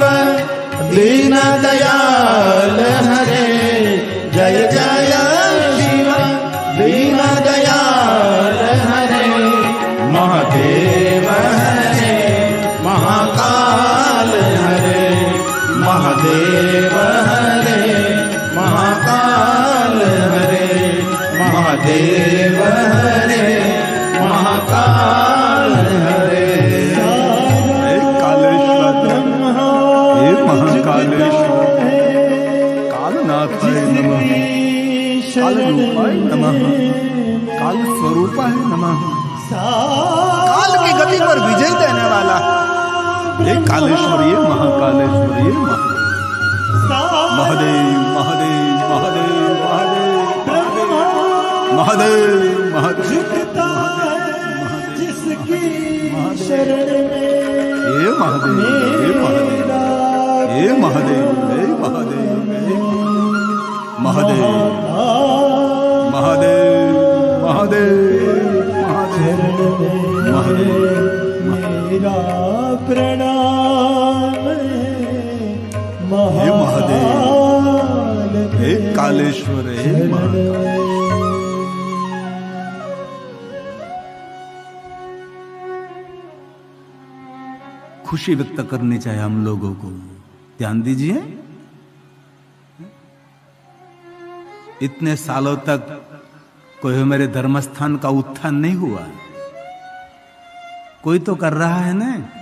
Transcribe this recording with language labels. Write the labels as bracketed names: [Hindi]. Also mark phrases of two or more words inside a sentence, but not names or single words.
[Hindi] दीन दयाल हरे जय जय शिव दीन दयाल हरे महादेव हरे महाकाल हरे महादेव हरे महाकाल हरे महादेव हरे महाकाल हरे हे कालेश्वर हे महाकालेश्वर [Sanskrit] कालनाथाय नमः काल रूपाय नमः काल स्वरूपाय नमः [Hindi] काल की गति पर विजय देने वाला हे कालेश्वर ये महाकालेश्वर ये महादेव महादेव महादेव महादेव महादेव जिसकी शरण में ये महादेव ये महादेव ये महादेव हे महादेव महादेव महादेव महादेव महादेव मेरा प्रणाम हे महादेव हे कालेश्वर रे महाकाल। खुशी व्यक्त करनी चाहिए हम लोगों को। ध्यान दीजिए, इतने सालों तक कोई मेरे धर्मस्थान का उत्थान नहीं हुआ, कोई तो कर रहा है ना।